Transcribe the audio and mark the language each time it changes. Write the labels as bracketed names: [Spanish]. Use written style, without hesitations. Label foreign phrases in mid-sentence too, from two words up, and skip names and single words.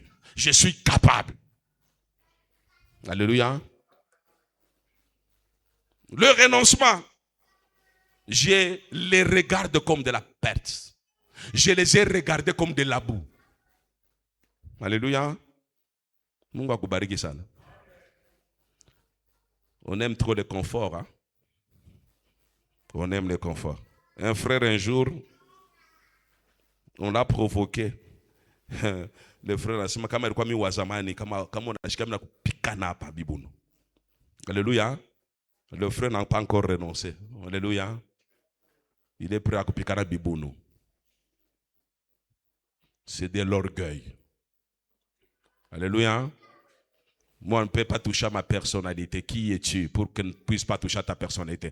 [French] Je suis capable. Alléluia. Le renoncement, je les regarde comme de la perte. Je les ai regardés comme de la boue. Alléluia. [Swahili] Mungu akubariki sana. [French] On aime trop le confort. Hein? On aime le confort. Un frère, un jour, on l'a provoqué. Le frère [Swahili] anasema kama ilikuwa mimi wa zamani kama unashika mimi nakupika hapa bibuno. [French] Alléluia. Le frère n'a pas encore renoncé. Alléluia. Il est prêt à couper Bibono. C'est de l'orgueil. Alléluia. Moi, on ne peut pas toucher à ma personnalité. Qui es-tu pour qu'on ne puisse pas toucher à ta personnalité?